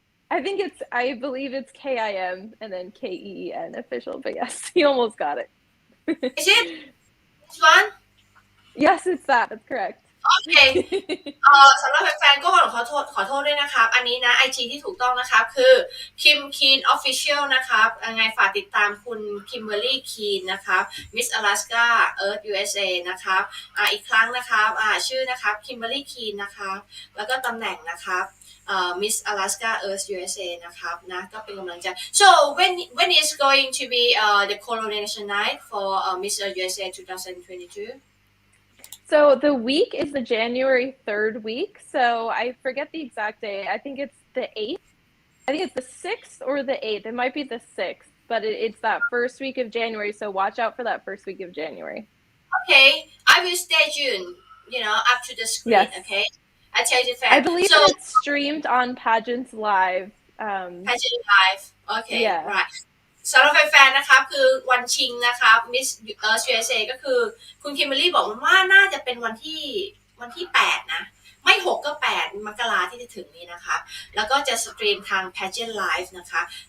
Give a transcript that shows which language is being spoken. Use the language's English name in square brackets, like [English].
[English] I believe it's KIM and then KEEN official, but yes, you almost got it. Is it? This one? Yes, it's that. That's correct. [Thai] โอเคสำหรับแฟนๆก็ขอโทษด้วยนะครับอันนี้นะ IG ที่ถูกต้องนะครับคือ Kim Keen Official นะครับยังไงฝากติดตามคุณ Kimberly Keen นะครับ Miss Alaska Earth USA นะครับอีกครั้งนะครับชื่อนะครับ Kimberly Keen นะครับแล้วก็ตำแหน่งนะครับMiss Alaska Earth USA นะครับนะก็เป็นกำลังใจ [English] so when is going to be the coronation night for Miss Earth USA 2022 So the week is the January 3rd week. So I forget the exact day. I think it's the 8th. I think it's the 6th or the 8th. It might be the 6th, but it's that first week of January. So watch out for that first week of January. Okay, I will stay tuned, up to the screen, Yes. okay? I tell you the fact. I believe so, it's streamed on Pageants Live. Pageant Live. Okay, Yeah. right. [Thai] สำหรับแฟนๆนะครับคือวันชิงนะครับ Miss USA ก็คือคุณคิมเบอรี่บอกว่าน่าจะเป็นวันที่8นะไม่6ก็8มกราที่จะถึงนี้นะคะแล้วก็จะสตรีมทาง Pageant Live นะคะ